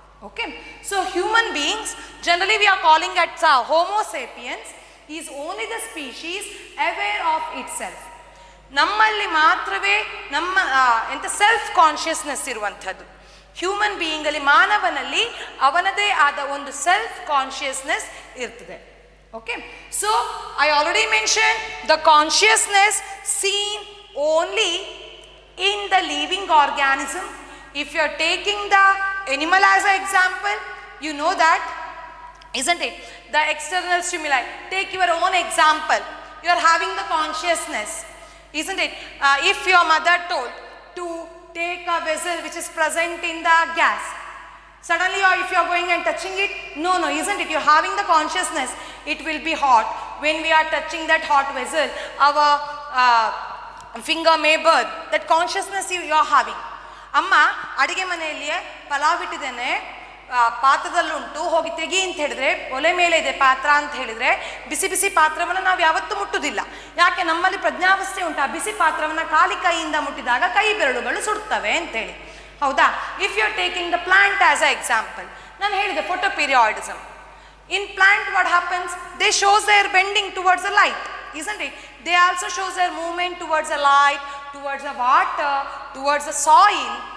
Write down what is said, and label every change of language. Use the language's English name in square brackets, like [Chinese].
[English] Okay, so human beings, generally we are calling at homo sapiens, is only the species aware of itself. [Kannada] ನಮ್ಮಲ್ಲಿ ಮಾತ್ರವೇ ನಮ್ಮ self consciousness ಇರುವಂಥದ್ದು. Human ಬೀಯಿಂಗಲ್ಲಿ, ಮಾನವನಲ್ಲಿ ಅವನದೇ ಆದ ಒಂದು self consciousness ಇರ್ತದೆ. [English] Okay, so I already mentioned the consciousness seen only in the living organism. If you are taking the animal as an example, you know that, isn't it? The external stimuli. Take your own example. You are having the consciousness, isn't it? If your mother told to take a vessel which is present in the gas, suddenly, or if you are going and touching it, no, isn't it? You are having the consciousness. It will be hot. When we are touching that hot vessel, our finger may burn. That consciousness you are having. [Kannada] Amma, ಅಡಿಗೆ ಮನೆಯಲ್ಲಿಯೇ ಪಲಾವ್ ಇಟ್ಟಿದ್ದೇನೆ, ಪಾತ್ರದಲ್ಲುಂಟು, ಹೋಗಿ ತೆಗಿ ಅಂತ ಹೇಳಿದ್ರೆ, ಒಲೆ ಮೇಲೆ ಇದೆ ಪಾತ್ರ ಅಂತ ಹೇಳಿದ್ರೆ, ಬಿಸಿ ಬಿಸಿ ಪಾತ್ರವನ್ನು ನಾವು ಯಾವತ್ತೂ ಮುಟ್ಟುವುದಿಲ್ಲ. ಯಾಕೆ? ನಮ್ಮಲ್ಲಿ ಪ್ರಜ್ಞಾವಸ್ಥೆ ಉಂಟು. ಆ ಬಿಸಿ ಪಾತ್ರವನ್ನು ಖಾಲಿ ಕೈಯಿಂದ ಮುಟ್ಟಿದಾಗ ಕೈ ಬೆರಳುಗಳು ಸುಡ್ತವೆ ಅಂತೇಳಿ. ಹೌದಾ? [English] if you are taking the plant as a example, [Kannada] ನಾನು ಹೇಳಿದೆ [English] Photoperiodism. In plant what happens? They shows their bending towards a light, isn't it? They also shows their movement towards the light, towards the water, towards the soil.